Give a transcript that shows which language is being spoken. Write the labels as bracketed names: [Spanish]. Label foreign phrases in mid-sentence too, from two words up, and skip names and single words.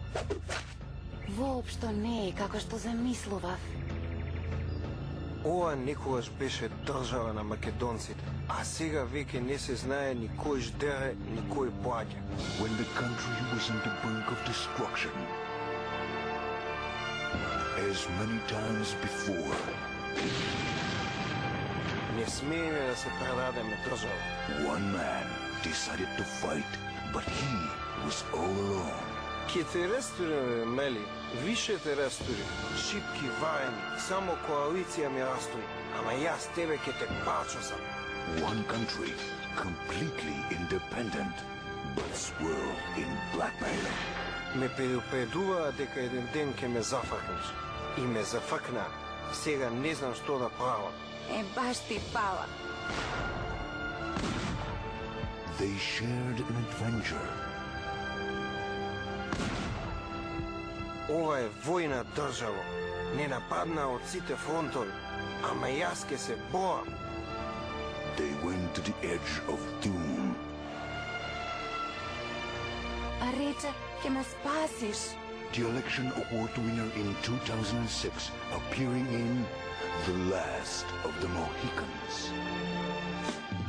[Macedonian] Воопшто не е како што замислував. Ова некогаш беше држава на македонците, а сега веќе не се знае ни кој ждере, ни кој плаќа. [English] When the country was on the brink of destruction, as many times before, [Macedonian] Не смееме да се предадеме држава. [English] one man decided to fight, but he was all alone. [Macedonian] Ке те растури, Мели, више те растури. Шипки, ваени, само коалиција ми растои. Ама јас тебе ке те пачосам. [English] One country, completely independent, but swirled in blackmail. [Macedonian] Ме предупредуваа дека еден ден ке ме зафакнеш. И ме зафакна. Сега не знам што да правам. Баш ти пала. [English] They shared an adventure. [Macedonian] Ова е војна држава. Не нападна од сите фронтови. Ама јас ке се борам. [English] They went to the edge of doom. [Macedonian] А рече, ќе ме спасиш. [English] The election award winner in 2006, appearing in The Last of the Mohicans.